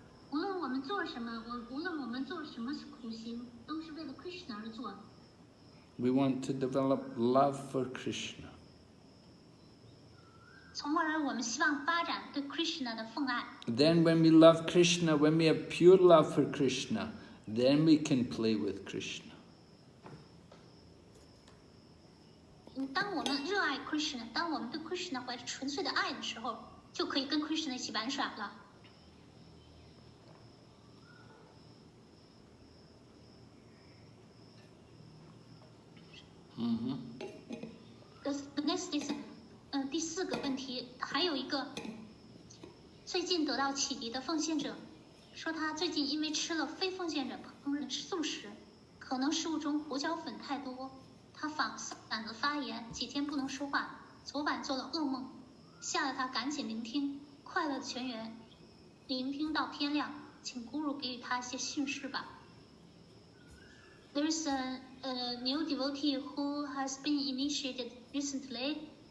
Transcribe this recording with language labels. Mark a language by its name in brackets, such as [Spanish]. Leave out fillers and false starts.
[Chinese] 无论我们做什么苦行，都是为了 Krishna 而做的。 [English] We want to develop love for Krishna. [Chinese] 从而我们希望发展对 Krishna 的奉爱。 [English] Then when we love Krishna, when we have pure love for Krishna, then we can play with Krishna. [Chinese] 当我们热爱 Krishna， 当我们对 Krishna 怀着纯粹的爱的时候，就可以跟 Krishna 一起玩耍了。 [English] The next is， [Chinese] 第4个问题，还有一个最近得到启迪的奉献者说，他最近因为吃了非奉献者烹饪素食，可能食物中胡椒粉太多，他嗓子发炎，几天不能说话。昨晚做了噩梦，吓得他赶紧聆听快乐的泉源，聆听到天亮，请 Guru 给予他一些训示吧。 [English] There's a new devotee who has been initiated recently.